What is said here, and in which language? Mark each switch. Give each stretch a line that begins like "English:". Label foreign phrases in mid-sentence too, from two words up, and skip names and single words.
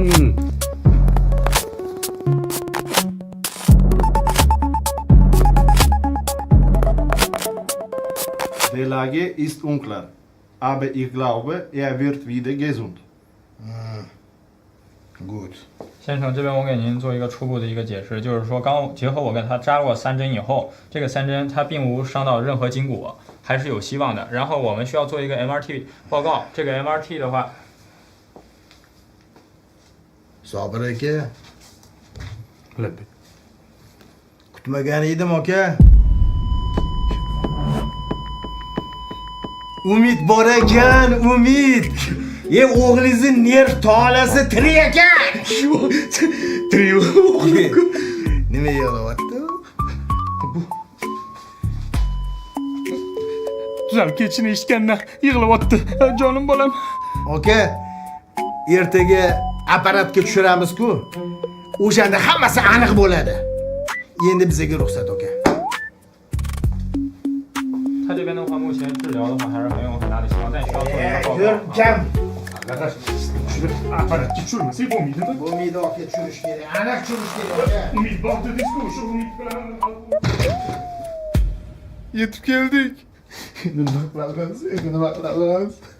German: Die Lage ist unklar, aber ich glaube, wird wieder gesund.
English: Good.
Chinese: 先生，这边我给您做一个初步的一个解释，就是说刚结合我给他扎过3针以后，这个3针它并无伤到任何筋骨，还是有希望的。然后我们需要做一个 MRT 报告，这个 MRT 的话，
Uzbek: Sobir aka, Labbay. kutmagan edim aka. Umid bor ekan, umid. O'g'lingizni nerv tolasi tirik ekan. Trio. Nima yig'layapti? Tuzalib ketishini eshitgandan yig'layapti. Jonim bolam. Aka, ertaga apparatga tushiramiz-ku. O'shanda hammasi aniq bo'ladi. Endi bizga ruxsat aka.
Chinese: 他这边的话，目前治疗的话还是很有很大的希望，但需要做一个报告。
Uzbek: Kam. Apparatga tushirmasak bo'lmaydimi? Bo'lmaydi aka, tushirish kerak. Aniq tushirish kerak aka. Umid bor dedingiz-ku, shu umid bilan yetib keldik. Nima qilamiz? Nima qilamiz?